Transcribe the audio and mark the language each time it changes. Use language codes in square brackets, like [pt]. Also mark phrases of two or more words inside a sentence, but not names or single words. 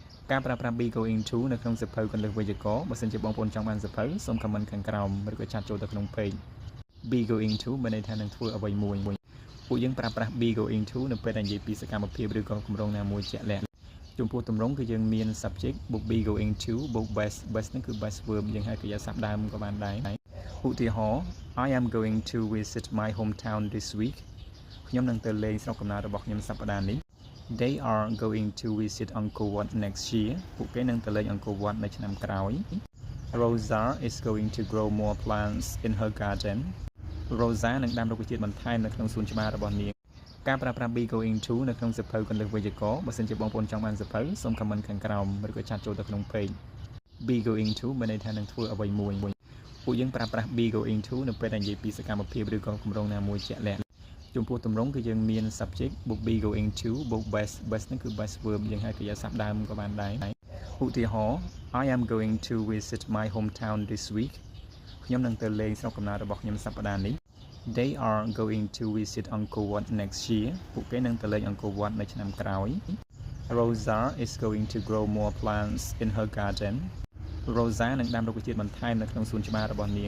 [km] ការប្រើប្រាស់ [en] be going to [km] នៅក្នុងសៀវភៅគន្លឹះវេយ្យាករណ៍បើសិនជាបងប្អូនចង់បានសៀវភៅសូម comment ខាងក្រោមឬក៏ចាត់ចូលទៅក្នុង [en] page be going to [km] មានន័យថានឹងធ្វើអ្វីមួយពួកយើងប្រើប្រាស់ [en] be going to [km] នៅពេលដែលនិយាយពីសកម្មភាពឬក៏គម្រោងណាមួយជាក់លាក់ចំពោះទម្រង់គឺយើងមាន subject បូក [en] be going to [km] បូ ក base ហ្នឹងគឺ [en] base verb [km] យើងហៅកិរិយាសព្ទដើមក៏បានដែរឧទាហរណ៍ [en] I am going to visit my hometown this week [km] ខ្ញុំនឹងទៅលេងស្រុកកំណើតរបស់ខ្ញុំសប្តាហ៍នេះ [en] They are going to visit Angkor Wat next year [km] ពួកគេនឹងទៅលេង Angkor Wat នៅឆ្នាំក្រោយ [en] Rosa is going to grow more plants in her garden [km] Rosa នឹងដាំរុក្ខជាតិបន្ថែមនៅក្នុងសួនច្បាររបស់នាងការប្រើប្រាស់ [en] be going to [km] នៅក្នុងសៀវភៅគន្លឹះវេយ្យាករណ៍បើសិនជា បងប្អូនចង់បានសៀវភៅសូម comment ខាងក្រោមឬក៏ចាត់ចូលទៅក្នុង [en] page be going to [km] មានន័យថានឹងធ្វើអ្វីមួយពួកយើងប្រើប្រាស់ [en] be going to [km] នៅពេលដែលនិយាយពីសកម្មភាពឬក៏គម្រោងណាមួយជាក់លាក់ចំពោះទម្រង់គឺយើងមាន subject បូក [en] be going to [km] បូក base ហ្នឹងគឺ [en] base verb [km] យើងហៅកិរិយាសព្ទដើមក៏បានដែរឧទាហរណ៍ [en] I am going to visit my hometown this week [km] ខ្ញុំនឹងទៅលេងស្រុកកំណើតរបស់ខ្ញុំសប្តាហ៍នេះ [en] They are going to visit Angkor Wat next year [km] ពួកគេនឹងទៅលេង Angkor Wat នៅឆ្នាំក្រោយ [en] Rosa is going to grow more plants in her garden [km] Rosa នឹងដាំរុក្ខជាតិបន្ថែមនៅក្នុងសួនច្បាររបស់នាង